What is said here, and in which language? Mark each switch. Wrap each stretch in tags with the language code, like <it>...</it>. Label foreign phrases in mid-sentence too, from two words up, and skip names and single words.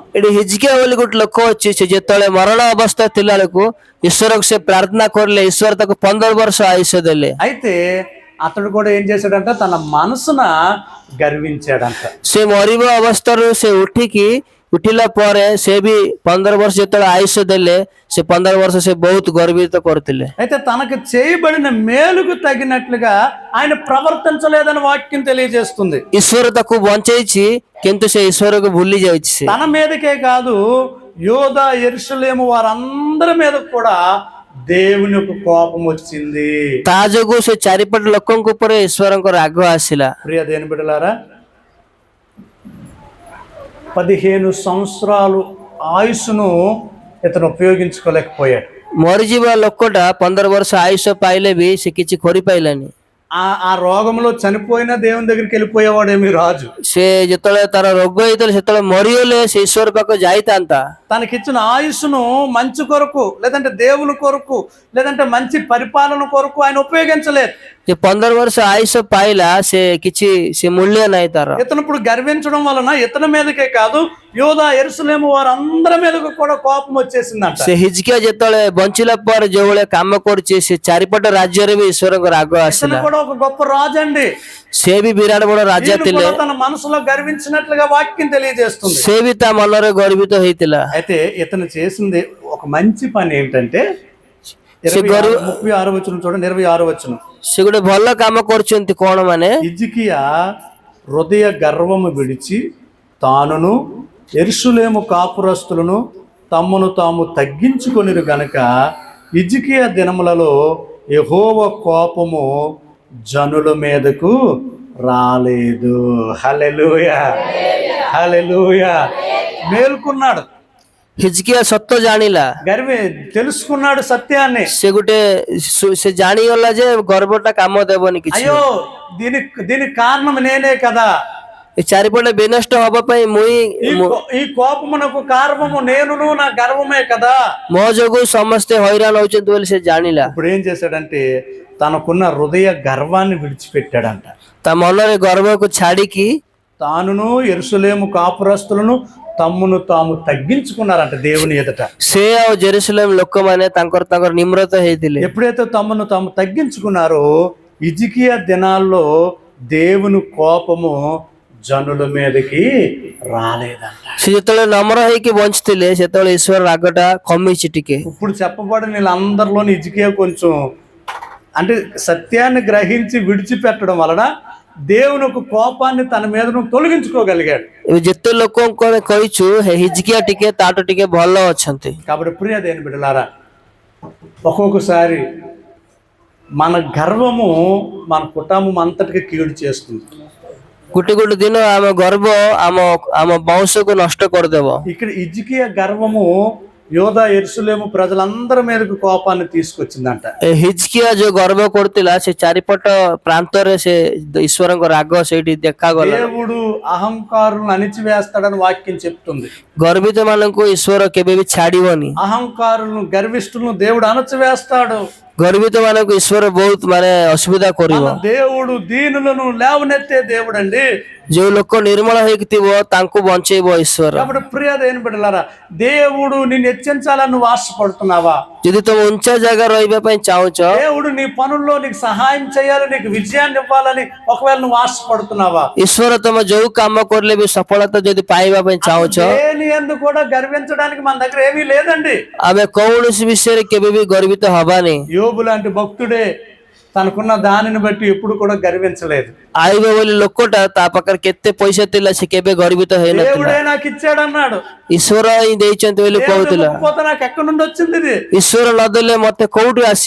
<or>ଏଠି ହିଜକିଆ ବୋଲି ଗୋଟେ ଲୋକ ଅଛି, ସେ ଯେତେବେଳେ ମରଣ ଅବସ୍ଥା ଥିଲା ବେଳକୁ ଈଶ୍ୱରକୁ ସେ ପ୍ରାର୍ଥନା କରିଲେ, ଈଶ୍ୱର ତାକୁ 15 ବର୍ଷ ଆୟୁଷ ଦେଲେ।</or> <te>అయితే అతడు కూడా ఏం చేశాడంట? తన మనసున గర్వించాడంట।</te> <or>ସେ ମରିବା ଅବସ୍ଥାରୁ ସେ ଉଠିଲା ପରେ ସେ ବି 15 ବର୍ଷ ଯେତେବେଳେ ଆୟୁଷ ଦେଲେ, ସେ 15 ବର୍ଷ ସେ ବହୁତ ଗର୍ବିତ କରୁଥିଲେ।</or> <te>అయితే తనకు చేయబడిన మేలుకు తగినట్లుగా ఆయన ప్రవర్తించలేదని వాక్యం తెలియజేస్తుంది।</te> <or>ଈଶ୍ୱର ତାକୁ ବଞ୍ଚେଇଛି କିନ୍ତୁ ସେ ଈଶ୍ୱରକୁ ଭୁଲି ଯାଇଛି। ସେ</or> <te>తన మీదకే కాదు, యోధా యెరూషలేము వారందరి మీద కూడా దేవునికి కోపం వచ్చింది।</te> <or>ତା ଯୋଗୁ ସେ ଚାରିପଟ ଲୋକଙ୍କ ଉପରେ ଈଶ୍ୱରଙ୍କ ରାଗ ଆସିଲା।</or> <te>ప్రియ దేని బిడ్డలారా, 15 సంవత్సరాలు ఆయుష్ను ఇతను ఉపయోగించుకోలేకపోయాడు।</te> <or>ମରିଯିବା ଲୋକଟା 15 ବର୍ଷ ଆୟୁଷ ପାଇଲେ ବି ସେ କିଛି କରିପାରିଲାନି।</or> <te>ఆ రోగంలో చనిపోయినా దేవుని దగ్గరికి వెళ్ళిపోయేవాడేమి రాజు।</te> <or>ସେ ଯେତେବେଳେ ତାର ରୋଗ ହେଇଥିଲା ସେତେବେଳେ ମରିଗଲେ ସେ ଈଶ୍ୱର ପାଖକୁ ଯାଇଥାନ୍ତା।</or> <te>తనకిచ్చిన ఆయుష్ను మంచి కొరకు, లేదంటే దేవుని కొరకు, లేదంటే మంచి పరిపాలన కొరకు ఆయన ఉపయోగించలేదు।</te> <or>ଯେ 15 ବର୍ଷ ଆୟୁଷ ପାଇଲା ସେ କିଛି ସେ ମୂଲ୍ୟ ନାହିଁ ତାର।</or> <te>ఇతను ఇప్పుడు గర్వించడం వలన ఇతని మీదకే కాదు, యోధా యెరూషలేము వారందరి మీదకు కూడా కోపం వచ్చేసిందంట।</te> <or>ସେ ହିଜକିଆ ଯେତେବେଳେ ବଞ୍ଚିଲା ପରେ ଯୋଉ ଭଳିଆ କାମ କରୁଛି, ସେ ଚାରିପଟ ରାଜ୍ୟରେ ବି ଈଶ୍ୱରଙ୍କ ରାଗ</or> <te>ఇతను</te> <or>ଆସିଲା।</or> <te>కూడా ఒక గొప్ప రాజు అండి।</te> <or>ସେ ବି ବିରାଟ ବଡ ରାଜା</or> <te>ఈయన</te> <or>ଥିଲେ,</or> <te>కూడా తన మనసులో గర్వించినట్లుగా వాక్యం తెలియజేస్తుంది।</te> <or>ସେ ବି ତା ମନରେ ଗର୍ବିତ ହେଇଥିଲା।</or> <te>అయితే ఇతను చేసింది ఒక మంచి పని ఏంటంటే 36 వచనం చూడండి, 26 వచనం।</te> <or>ସେ ଗୋଟେ ଭଲ କାମ କରୁଛନ୍ତି କଣ ମାନେ,</or> <te>హిజ్కియా హృదయ గర్వము విడిచి తానును యెరూషలేము కాపురస్తులను తమ్మును తాము తగ్గించుకొనిరు గనక హిజ్కియా దినములలో యెహోవా కోపము జనుల మీదకు రాలేదు। హల్లెలూయా, హల్లెలూయా। మేల్కొన్నాడు,</te> <or>ହିଜକିଆ ସତ ଜାଣିଲା,</or> <te>తెలుసుకున్నాడు సత్యాన్ని।</te> <or>ସେ ଗୋଟେ ସେ ଜାଣିଗଲା ଯେ ଗର୍ବଟା କାମ ଦେବନି କିଛି।</or> <te>అయ్యో, దీనికి కారణం నేనే కదా,</te> <or>ଏ ଚାରିପଟେ ବିନଷ୍ଟ ହବା ପାଇଁ</or> <te>ఈ కోపమునకు కారణము నేనును నా గర్వమే కదా।</te> <or>ମୋ ଯୋଗୁ ସମସ୍ତେ ହଇରାଣ ହଉଛନ୍ତି ବୋଲି ସେ ଜାଣିଲା।</or> <te>ఇప్పుడు ఏం చేశాడంటే తనకున్న హృదయ గర్వాన్ని విడిచిపెట్టాడంట।</te> <or>ତା ମନରେ ଗର୍ବକୁ ଛାଡିକି</or> <te>తానును యెరూషలేము కాపురస్తులను తమ్మును తాము తగ్గించుకున్నారంట దేవుని ఎదుట।</te> <or>ସେ ଆଉ ଜେରୁସଲେମ ଲୋକମାନେ ତାଙ୍କର ନିମ୍ରତ ହେଇଥିଲେ।</or> <te>ఎప్పుడైతే తమ్మును తాము తగ్గించుకున్నారో హిజ్కియా దినాల్లో దేవుని కోపము జనుల మీదకి రాలేదంట।</te> <or>ସେ ଯେତେବେଳେ ନମ୍ର ହେଇକି ବଞ୍ଚିଥିଲେ ସେତେବେଳେ ଈଶ୍ୱର ରାଗଟା କମିଛି ଟିକେ।</or> <te>ఇప్పుడు చెప్పబడిన వీళ్ళందరిలోని హిజ్కియా కొంచెం అంటే సత్యాన్ని గ్రహించి విడిచిపెట్టడం వలన దేవుని ఒక కోపాన్ని తన మీద తొలగించుకోగలిగాడు।</te> <or>ଯେତେ ଲୋକଙ୍କୁ ଆମେ କହିଛୁ ହିଜକିଆ ଟିକେ ତାଠୁ ଟିକେ ଭଲ ଅଛନ୍ତି।</or> <te>కాబట్టి ప్రియ దేని బిడ్డలారా, ఒక్కొక్కసారి మన గర్వము మన కుటుంబం అంతటికి కీడు చేస్తుంది।</te> <or>ଗୋଟେ ଗୋଟେ ଦିନ ଆମ ଗର୍ବ ଆମ ଆମ ବଂଶକୁ ନଷ୍ଟ କରିଦେବ।</or> <te>ఇక్కడ హిజ్కియా గర్వము యోధా యెరూషలేము ప్రజలందరి మీదకు కోపాన్ని తీసుకొచ్చిందంట.</te> <or>ଏ ହିଜକିଆ ଯୋଉ ଗର୍ବ କରୁଥିଲା ସେ ଚାରିପଟ ପ୍ରାନ୍ତରେ ସେ ଈଶ୍ୱରଙ୍କ ରାଗ ସେଇଠି ଦେଖାଗଲା।</or> <te>దేవుడు అహంకారులను అణిచివేస్తాడని వాక్యం చెప్తుంది.</te> <or>ଗର୍ବିତ ମାନଙ୍କୁ ଈଶ୍ୱର କେବେ ବି ଛାଡିବନି।</or> <te>అహంకారులను గర్విష్ఠులను దేవుడు అణచివేస్తాడు.</te> <or>ଗର୍ବିତ ମାନଙ୍କୁ ଈଶ୍ୱର ବହୁତ ମାନେ ଅସୁବିଧା କରିବ।</or> <te>మన దేవుడు దీనులను లేవనెత్తే దేవుడు అండి.</te> <or>ଯୋଉ ଲୋକ ନିର୍ମଳ ହେଇକି ଥିବ ତାଙ୍କୁ ବଞ୍ଚେଇବ ଈଶ୍ୱର।</or> <te>కాబట్టి ప్రియ దేని బిడ్డలారా, దేవుడు నిన్ను హెచ్చించాలని నువ్వు ఆశపడుతున్నావా?</te> <or>ଯଦି ତମେ ଉଞ୍ଚା ଜାଗା ରହିବା ପାଇଁ ଚାହୁଁଛ,</or> <te>దేవుడు నీ పనుల్లో నీకు సహాయం చేయాలి, నీకు విజయాన్ని ఇవ్వాలని ఒకవేళ నువ్వు ఆశపడుతున్నావా?</te> <or>ଈଶ୍ୱର ତମେ ଯୋଉ କାମ କରିଲେ ବି ସଫଳତା ଯଦି ପାଇବା ପାଇଁ ଚାହୁଁଛ,</or> <te>దేని యందు కూడా గర్వించడానికి మన దగ్గర ఏమీ లేదండి.</te> <or>ଆମେ କୌଣସି ବିଷୟରେ କେବେ ବି ଗର୍ବିତ ହବାନି।</or> <te>యోబు లాంటి భక్తుడే తనకున్న దానిని బట్టి ఎప్పుడు కూడా గర్వించలేదు.</te> <or>ଆଇବ ବୋଲି ଲୋକଟା ତା ପାଖରେ କେତେ ପଇସା ଥିଲା ସେ କେବେ ଗର୍ବିତ ହେଇନଥିଲା।</or> <te>దేవుడే నాకు ఇచ్చాడు అన్నాడు.</te> <or>ଈଶ୍ୱର ହିଁ ଦେଇଛନ୍ତି ବୋଲି</or> <te>దేవుడు</te> <or>କହୁଥିଲା।</or> <te>ఇవ్వకపోతే నాకు ఎక్కడి నుండి వచ్చింది ఇది?</te> <or>ଈଶ୍ୱର ନଦେଲେ ମତେ କୋଉଠୁ ଆସିବ?</or>